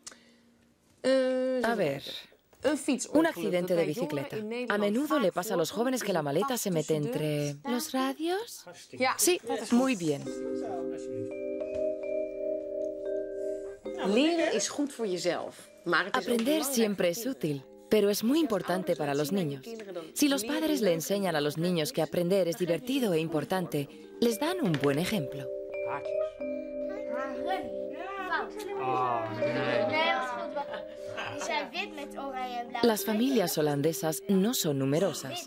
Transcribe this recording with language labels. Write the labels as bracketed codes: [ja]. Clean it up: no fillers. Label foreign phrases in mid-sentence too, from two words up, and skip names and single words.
[es] A ver, un accidente de bicicleta. A menudo le pasa a los jóvenes que la maleta se mete entre... ¿Los radios? Sí, muy bien. [nl] Leren is goed voor jezelf. [es] Aprender siempre es útil, pero es muy importante para los niños. Si los padres le enseñan a los niños que aprender es divertido e importante, les dan un buen ejemplo. Las familias holandesas no son numerosas.